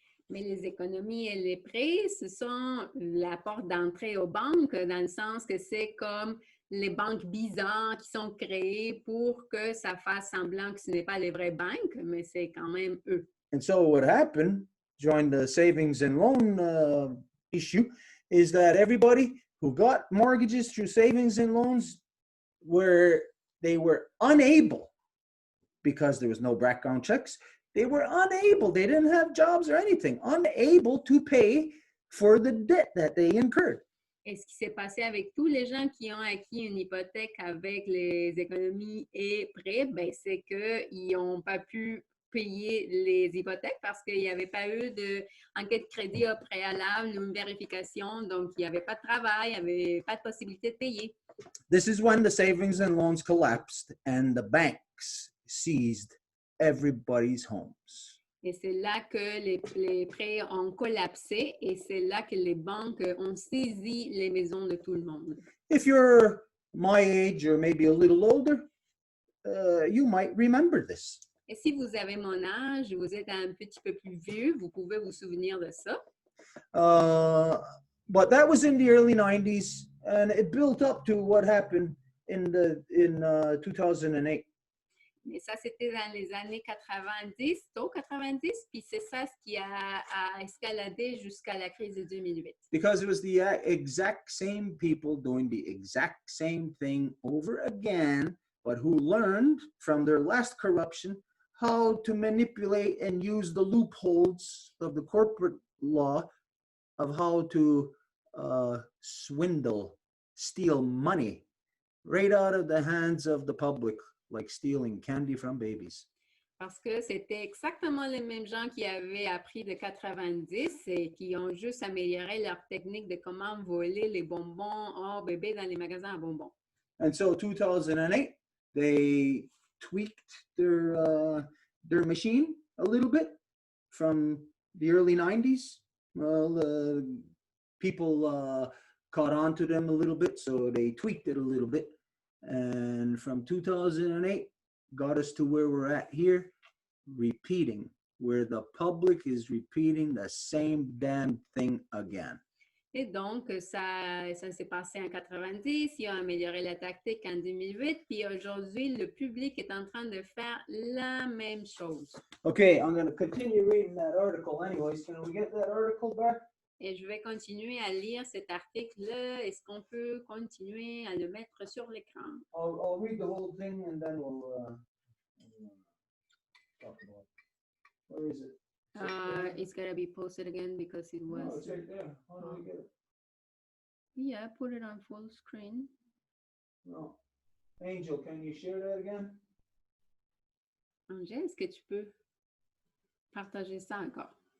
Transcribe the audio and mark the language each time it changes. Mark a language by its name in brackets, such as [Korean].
[French] Mais les économies et les prêts, ce sont la porte d'entrée aux banques, dans le sens que c'est comme les banques bizarres qui sont créées pour que ça fasse semblant que ce n'est pas les vraies banques, mais c'est quand même eux. [English] And so what happened during the savings and loan issue is that everybody who got mortgages through savings and loans, where they were unable, because there was no background checks, They were unable, they didn't have jobs or anything, unable to pay for the debt that they incurred. [French] Et ce qui s'est passé avec tous les gens qui ont acquis une hypothèque avec les économies et prêts, ben, c'est qu'ils n'ont pas pu payer les hypothèques parce qu'il n'y avait pas eu d'enquête de crédit au préalable ou une vérification. Donc, il n'y avait pas de travail, il n'y avait pas de possibilité de payer. [English] This is when the savings and loans collapsed and the banks seized everybody's homes. [French] Et c'est là que les prêts ont collapsé et c'est là que les banques ont saisi les maisons de tout le monde. [English] If you're my age or maybe a little older, you might remember this. [French] Et si vous avez mon âge, vous êtes un petit peu plus vieux, vous pouvez vous souvenir de ça. [English] But that was in the early 90s, and it built up to what happened in 2008. [French] Mais ça, c'était dans les années 90, tôt 90, puis c'est ça ce qui a escaladé jusqu'à la crise de 2008. [English] Because it was the exact same people doing the exact same thing over again, but who learned from their last corruption how to manipulate and use the loopholes of the corporate law of how to swindle, steal money right out of the hands of the public, like stealing candy from babies. [French] Parce que c'était exactement les mêmes gens qui avaient appris de 90 et qui ont juste amélioré leur technique de comment voler les bonbons hors bébé dans les magasins à bonbons. [English] And so 2008, they tweaked their machine a little bit from the early 90s. Well, people caught on to them a little bit, so they tweaked it a little bit. And from 2008, got us to where we're at here, repeating, where the public is repeating the same damn thing again. [French] Et donc, ça s'est passé en 90, ils ont amélioré la tactique en 2008, puis aujourd'hui, le public est en train de faire la même chose. [English] Okay, I'm going to continue reading that article anyways. Can we get that article back? [French] Et je vais continuer à lire cet article-là. Est-ce qu'on peut continuer à le mettre sur l'écran? [English] I'll read the whole thing and then we'll talk about it. Where is it? It's gotta be posted again because it was. No, it's right there. How do we get it? Yeah, put it on full screen. No. Angel, can you share that again? [French] Angèle, est-ce que tu peux partager ça encore?